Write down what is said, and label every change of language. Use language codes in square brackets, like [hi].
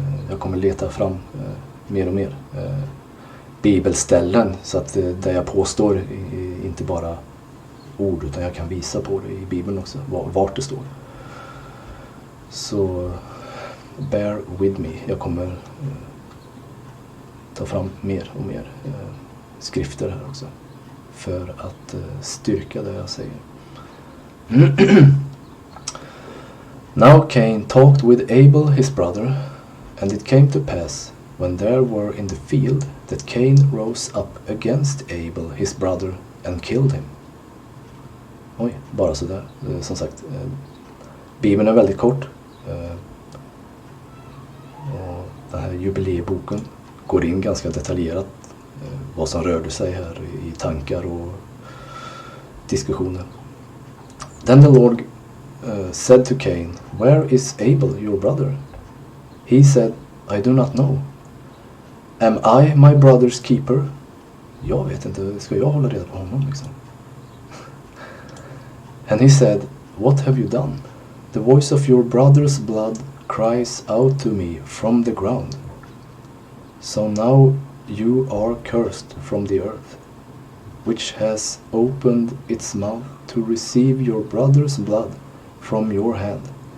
[sv] Jag kommer leta fram mer och mer bibelställen, så att det jag påstår inte bara ord, utan jag kan visa på det i Bibeln också, vart det står. Så [en] bear with me. [sv] Jag kommer ta fram mer och mer skrifter här också för att styrka det jag säger. [en] Now Cain talked with Abel his brother, and it came to pass when they were in the field that Cain rose up against Abel his brother and killed him. [sv] Oj, bara så där. Som sagt, Bibeln är väldigt kort. Och den här jubileeboken går in ganska detaljerat vad som rörde sig här i tankar och diskussioner. [en] Then the Lord said to Cain, where is Abel your brother? He said, I do not know. Am I my brother's keeper? [sv] Jag vet inte, ska jag hålla reda på honom liksom? [en] And he said, "What have you done? The voice of your brother's blood cries out to me from the ground. So now you are cursed from the earth, which has opened its mouth to receive your brother's blood from your hand.